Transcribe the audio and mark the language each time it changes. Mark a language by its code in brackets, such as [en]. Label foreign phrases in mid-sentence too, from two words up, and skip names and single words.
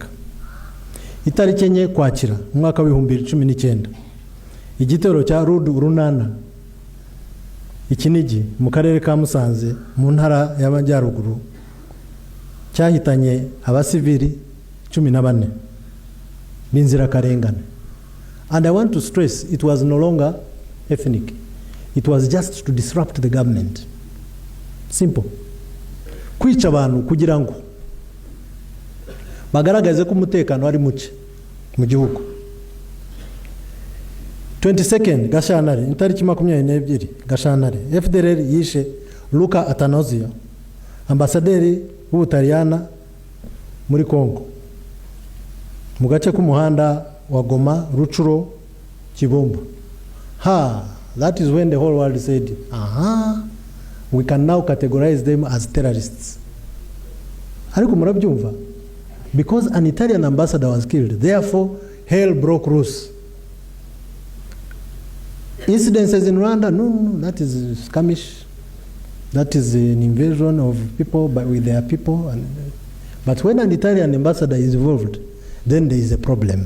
[rw] Itariki 4 Kwakira mwaka w'2019, igitero cya Runana Ikinigi mu karere ka Musanze mu ntara y'Amajyaruguru cyahitanye abasivili 14 b'inzirakarengane. [en] And I want to stress, it was no longer ethnic. It was just to disrupt the government. Simple. [rw] Kwica abantu kugira ngo bagaragaze ko umutekano ari muke mu gihugu. 22nd Gashyantare, itariki 22 Gashyantare, Fdlr yishe Luca Atanasio, ambasaderi w'Ubutaliyana muri Congo, mu gace k'umuhanda wa Goma, Ruchuro, Kibumba. [en] That is when the whole world said, we can now categorize them as terrorists. [rw] Ariko murabyumva? [en] Because an Italian ambassador was killed, therefore hell broke loose. Incidences in Rwanda, no, that is skirmish. That is an invasion of people with their people. But when an Italian ambassador is involved, then there is a problem.